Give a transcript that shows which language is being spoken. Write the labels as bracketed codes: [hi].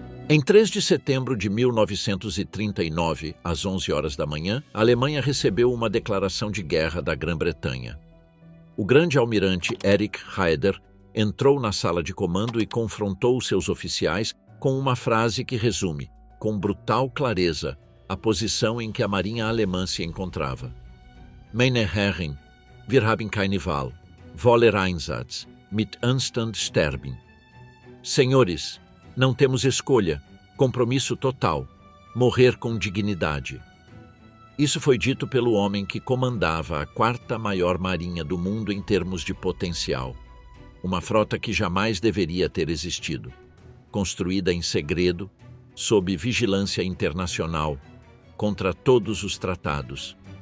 [pt] Em 3 de setembro de 1939, às 11 horas da manhã, a Alemanha recebeu uma declaração de guerra da Grã-Bretanha. O grande almirante Erich Raeder entrou na sala de comando e confrontou seus oficiais com uma frase que resume, com brutal clareza, a posição em que a marinha alemã se encontrava. [de] Meine Herren, wir haben keine Wahl. Voller Einsatz, mit Anstand sterben. [pt] Senhores, não temos escolha, compromisso total, morrer com dignidade. Isso foi dito pelo homem que comandava a quarta maior marinha do mundo em termos de potencial. Uma frota que jamais deveria ter existido. Construída em segredo, sob vigilância internacional, contra todos os tratados.